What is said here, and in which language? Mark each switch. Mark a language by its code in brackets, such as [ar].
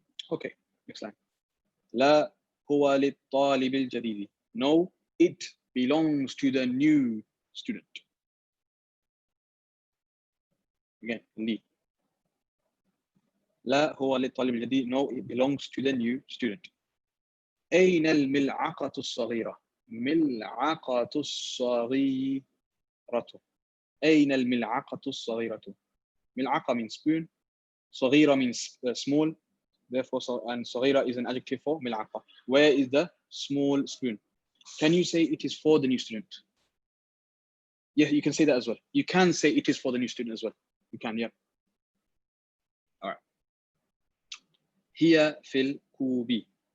[en] Okay, next line. [ar] لا هو للطالب الجديد. [en] No, it belongs to the new student. Again, li. [ar] لا هو للطالب الجديد. [en] No, it belongs to the new student. [ar] أين الملعقة الصغيرة؟ ملعقة الصغيرة. أين الملعقة الصغيرة؟ ملعقة [en] means spoon. صغيرة means small. Therefore, and صغيرة is an adjective for ملعقة. Where is the small spoon? Can you say it is for the new student? Yeah, you can say that as well. You can say it is for the new student as well. You can, yeah. All right. [ar] هي في الكوب.